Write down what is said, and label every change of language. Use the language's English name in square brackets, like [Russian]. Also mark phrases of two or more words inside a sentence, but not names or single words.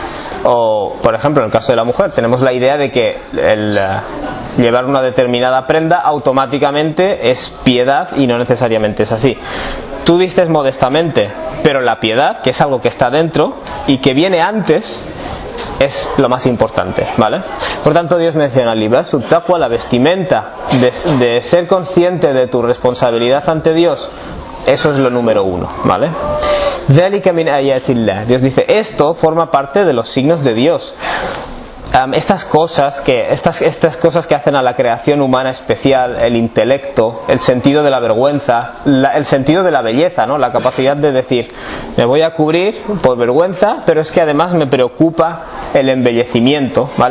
[Spanish] O, por ejemplo, en el caso de la mujer, tenemos la idea de que el llevar una determinada prenda automáticamente es piedad, y no necesariamente es así. Tú vistes modestamente, pero la piedad, que es algo que está dentro y que viene antes, es lo más importante, ¿vale? Por tanto, Dios menciona [Arabic] لباس تقوى, [Spanish] la vestimenta de ser consciente de tu responsabilidad ante Dios. Eso es lo número uno, ¿vale? [Arabic] ذلك من آيات الله. [Spanish] Dios dice, esto forma parte de los signos de Dios. Estas cosas que hacen a la creación humana especial, el intelecto, el sentido de la vergüenza, el sentido de la belleza, ¿no? La capacidad de decir, me voy a cubrir por vergüenza, pero es que además me preocupa el embellecimiento, ¿vale?